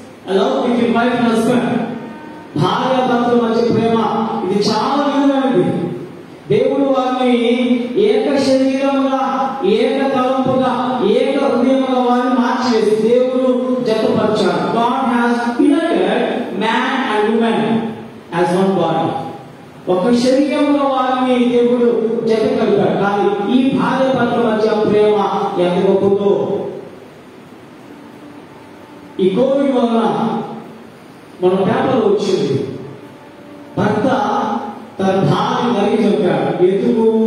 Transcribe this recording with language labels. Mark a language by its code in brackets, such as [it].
[en] Love between wife and husband. [te] భార్య భర్తల మధ్య ప్రేమ ఇది చాలా విలువైనది. దేవుడు వారిని ఏక శరీరంగా, ఏక తలంపుగా, ఏక హృదయంగా వారిని మార్చివేసి దేవుడు జతపరిచాడు. [en] God has united man and woman as one body. [te] ఒక శరీరంలో వారిని దేవుడు జత కలిపాడు. కానీ ఈ భార్య భర్తల మధ్య ప్రేమ ఎంత గొప్పదో. ఈ కోవిడ్ వలన మన పేపర్లో వచ్చింది, భర్త తన భార్య నరికి చంపాడు. ఎందుకు?